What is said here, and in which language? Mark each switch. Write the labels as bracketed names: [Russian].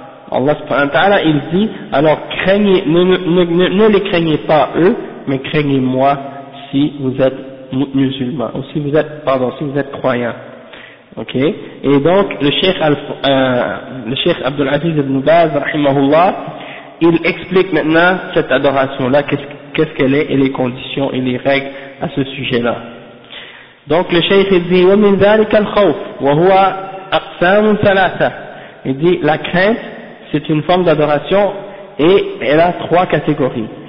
[French] Allah subhanahu wa ta'ala, il dit, alors craignez, ne les craignez pas eux, mais craignez-moi si vous êtes musulmans, ou si vous êtes, pardon, si vous êtes croyants. Ok? Et donc, le Cheikh Abdul Aziz ibn Baz, rahimahullah, il explique maintenant cette adoration-là, qu'est-ce qu'elle est, et les conditions et les règles à ce sujet-là. Donc le cheikh dit, [Arabic] وَمِنْ ذَلِكَ الْخَوْفِ وَهُوَ أَقْسَامٌ ثَلَاثَةٌ. [French] Il dit, la crainte, c'est une forme d'adoration, et elle a trois catégories.